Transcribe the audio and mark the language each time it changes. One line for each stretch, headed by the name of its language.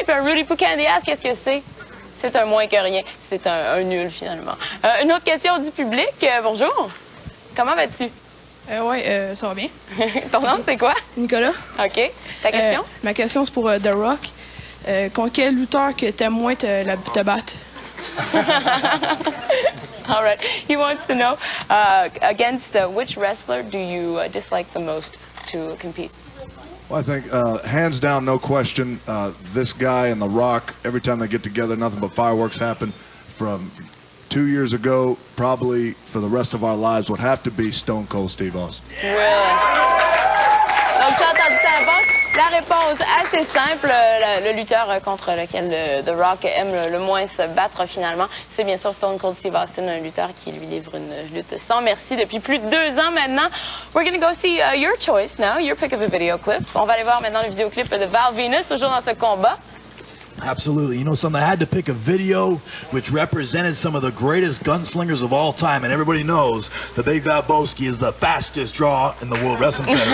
French: Puis un Rudy Poo Candy ass, qu'est-ce que c'est? C'est un moins que rien. C'est un nul, finalement. Une autre question du public. Bonjour. Comment vas-tu? Oui, ça va bien. Ton nom, c'est quoi? Nicolas. OK. Ta question? Ma question, c'est pour The Rock. contre quel lutteur que t'aimes moins te battre?
English: All right. He wants to know against which wrestler do you dislike the most to compete? Well, I think hands down, no question, this guy and The Rock, every time they get together, nothing but fireworks happen. From 2 years ago, probably for the rest of our lives, would have to be Stone Cold Steve Austin. Really?
French: Donc, tu as entendu ta réponse? La réponse assez simple, le lutteur contre lequel The Rock aime le moins se battre finalement, c'est bien sûr Stone Cold Steve Austin, un lutteur qui lui livre une lutte sans merci depuis plus de 2 ans maintenant.
English: We're going to go see your choice now, your pick of a video clip.
French: On va aller voir maintenant le vidéoclip de Val Venus, toujours dans ce combat.
English: Absolutely. You know something, I had to pick a video which represented some of the greatest gunslingers of all time, and everybody knows that Big Valboski is the fastest draw in the World Wrestling Federation.